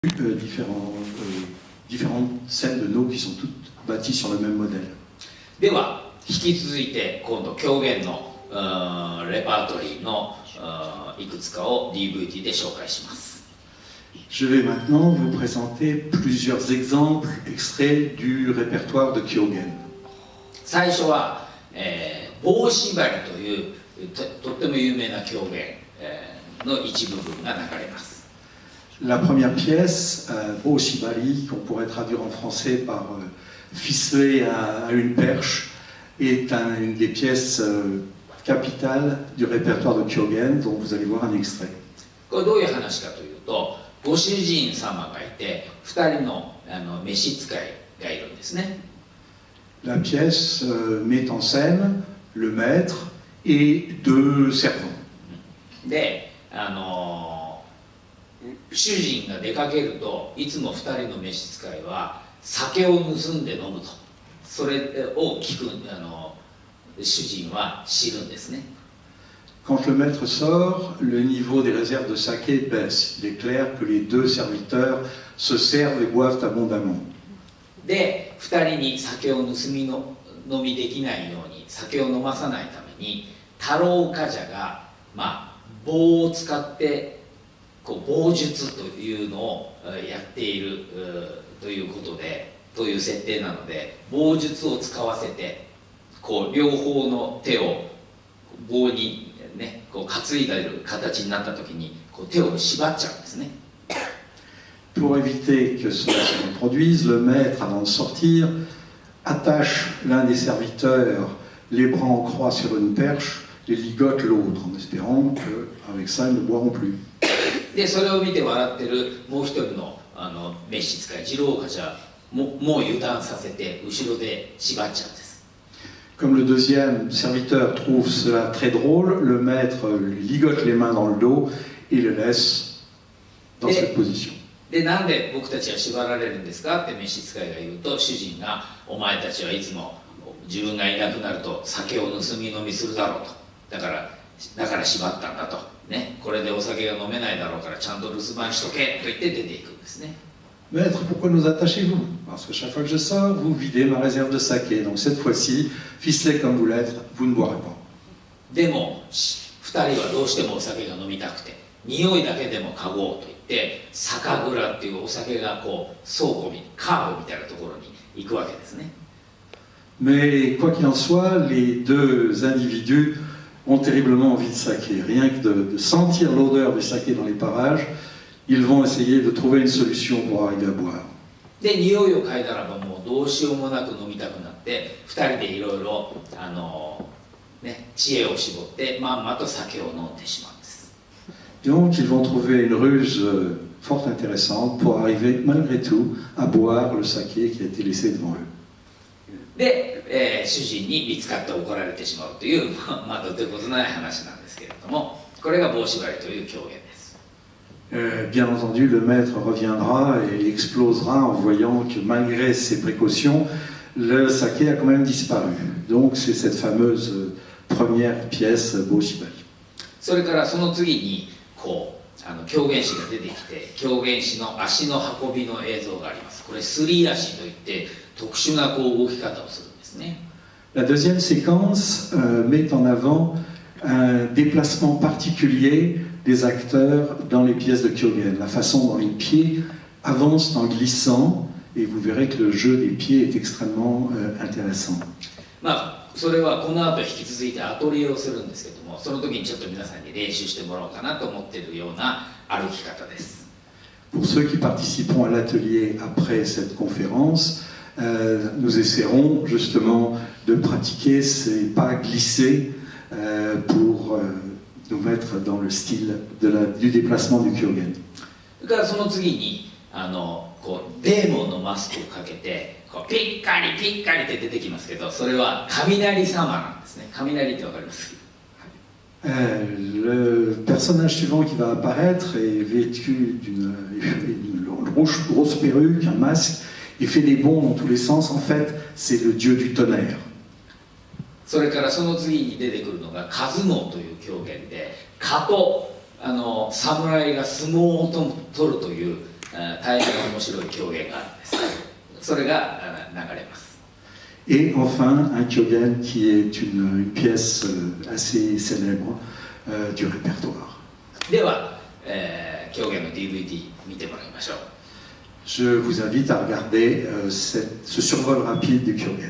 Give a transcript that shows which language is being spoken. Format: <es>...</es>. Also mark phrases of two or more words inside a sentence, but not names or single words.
<fr>différentes scènes de nos qui sont toutes bâties sur le même modèle.</fr> <ja>では引き続いて今度狂言のレパートリーのいくつかを DVD で紹介します。</ja> <fr>Je vais maintenant vous présenter plusieurs exemples extraits du répertoire de Kyogen.</fr> <ja>最初は、棒縛りというとっても有名な狂言、の一部分が流れます。</ja> <fr>La première pièce, Bo Shibari, qu'on pourrait traduire en français par ficelé à une perche, est une des pièces capitales du répertoire de Kyogen, dont vous allez voir un extrait.</fr> <ja>これどういう話かというと、ご主人様がいて2人の召使いがいるんですね。</ja> <fr>La pièce met en scène le maître et deux servants.</fr> <ja>で、主人が出かけるといつも2人の召使いは酒を盗んで飲むと、それを聞く主人は知るんですね。</ja> <fr>Quand le maître sort, le niveau des réserves de saké baisse. Il est clair que les deux serviteurs se servent et boivent abondamment.</fr> <ja>で、2人に酒を飲みできないように、酒を飲まさないために太郎冠者が、棒を使って棒術というのをやっているということで、という設定なので、棒術を使わせて両方の手を棒にね、担いでいる形になった時に手を縛っちゃうんですね。</ja> <fr>Pour éviter que cela se reproduise, le maître, avant de sortir, attache l'un des serviteurs les bras en croix sur une perche et ligote l'autre, en espérant qu'avec ça, ils ne boiront plus.</fr> <ja>で、それを見て笑ってるもう一人の召使い、次郎冠者もう油断させて後ろで縛っちゃうんです。</ja> <fr>Comme le deuxième serviteur trouve cela très drôle, le maître lui ligote les mains dans le dos et le laisse dans cette position.</fr> <ja>で、なんで僕たちは縛られるんですかって召使いが言うと、主人がお前たちはいつも自分がいなくなると酒を盗み飲みするだろうと、だから縛ったんだと、ね、これでお酒が飲めないだろうからちゃんと留守番しとけと言って出ていくんですね。</ja> <fr>Maître, pourquoi nous attachez-vous? Parce que chaque fois que je sors, vous videz ma réserve de saké. Donc cette fois-ci, ficelé comme vous l'êtes, vous ne boirez pas.</fr> <ja>でも2人はどうしてもお酒が飲みたくて、匂いだけでも嗅ごうと言って酒蔵っていうお酒が倉庫にカーブみたいなところに行くわけですね。</ja> <fr>Mais quoi qu'il en soit, les deux individus ont terriblement envie de saké. Rien que de sentir l'odeur du saké dans les parages, ils vont essayer de trouver une solution pour arriver à boire.</fr> <ja>で、匂いを嗅いだらばもうどうしようもなく飲みたくなって2人でいろいろ知恵を絞ってまんまと酒を飲んでしまうんです。</ja> <fr>Donc ils vont trouver une ruse fort intéressante pour arriver malgré tout à boire le saké qui a été laissé devant eux.</fr> <ja>で、主人に見つかって怒られてしまうというどてことない話なんですけれども、これが棒縛りという狂言です。</ja> <fr>Bien entendu, le maître reviendra et explosera en voyant que malgré ses précautions, le saké a quand même disparu. Donc c'est cette fameuse première pièce Bo Shibari.</fr> <ja>それからその次に狂言師が出てきて、狂言師の足の運びの映像があります。これすり足といって特殊な動き方をするんですね。</ja> <fr>La deuxième séquence met en avant un déplacement particulier des acteurs dans les pièces de Kyogen, la façon dont les pieds avancent en glissant, et vous verrez que le jeu des pieds est extrêmement intéressant.</fr> <ja>それはこの後引き続いてアトリエをするんですけども、その時にちょっと皆さんに練習してもらおうかなと思っているような歩き方です。</ja> <fr>Pour ceux qui participeront à l'atelier après cette conférence, nous essaierons justement de pratiquer ces pas glissés pour nous mettre dans le style du déplacement du Kyogen.</fr> <ja>それからその次にデーモンのマスクをかけてピッカリピッカリって出てきますけど、それは雷様なんですね。雷ってわかります？</ja> <fr>Le personnage suivant qui va apparaître est vêtu d'une grosse perruque, un masque, il fait des bonds dans tous les sens. En fait, c'est le dieu du tonnerre.</fr> <ja>それからその次に出てくるのが数能という狂言で、蚊と侍が相撲を取るという大変面白い狂言があるんです。それが流れます。</ja> <fr>Et enfin, un Kyogen qui est une pièce assez célèbre du répertoire.</fr> <ja>では、狂言の DVD 見てもらいましょう。</ja> <fr>Je vous invite à regarder ce survol rapide du Kyogen.</fr>